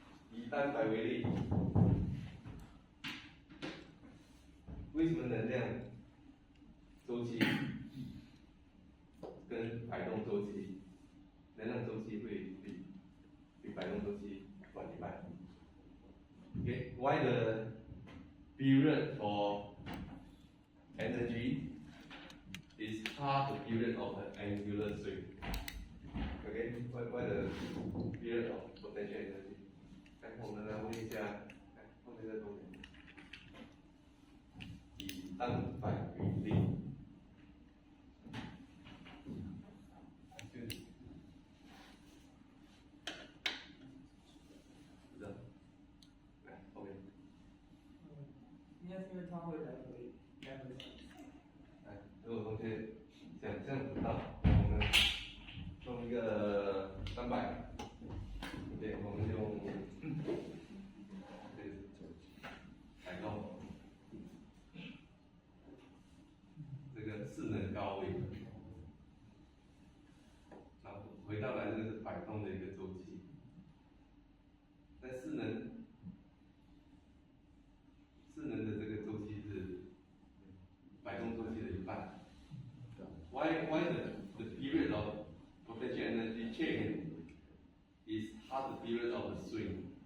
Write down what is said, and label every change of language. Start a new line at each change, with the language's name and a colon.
Chinese: 以单摆为例，为什么能量周期跟摆动周期，能量周期会比摆动周期短一半 ？
English: Okay, why the period for energy is half the period of the angular swing? Okay, why the period of potential energy?
Chinese: 我们来问一下，来后面的同学，以单摆为例，是的，来后面，应该是因为它会来回。来，如果同学想象不到，我们用一个单摆，对，我们用。摆动这个势能高位，然后回到来这个是摆动的一个周期，在势能的这个周期是摆动周期的一半。
English: Why the period of potential energy change is half the period of the swing?